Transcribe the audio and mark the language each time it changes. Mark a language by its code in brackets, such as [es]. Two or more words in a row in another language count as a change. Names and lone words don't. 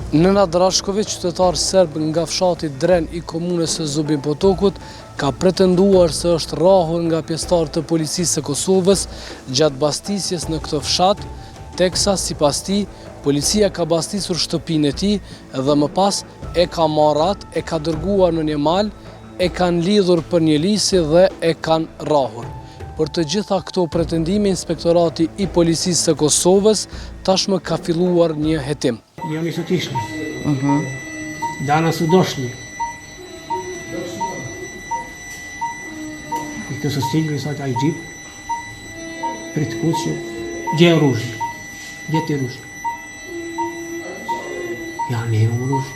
[sq] Nenad Rashković, qytetar serb nga fshati Dren i komunës së Zubin Potokut, ka pretenduar se është rrahur nga pjesëtarë të policisë së Kosovës gjatë bastisjes në këtë fshat, teksa sipas tij policia ka bastisur shtëpinë e tij dhe më pas e ka marrë atë, e ka dërguar në një mal, e kanë lidhur për një lisi dhe e kanë rrahur. Për të gjitha këto pretendime, Inspektorati i Policisë së Kosovës tashmë ka filluar një hetim. [sr] I oni su otišli. Danas su došli. I kad su stigli sad taj džip pred kuću, gdje je oružje? Gdje ti je oružje? Ja nemam oružje.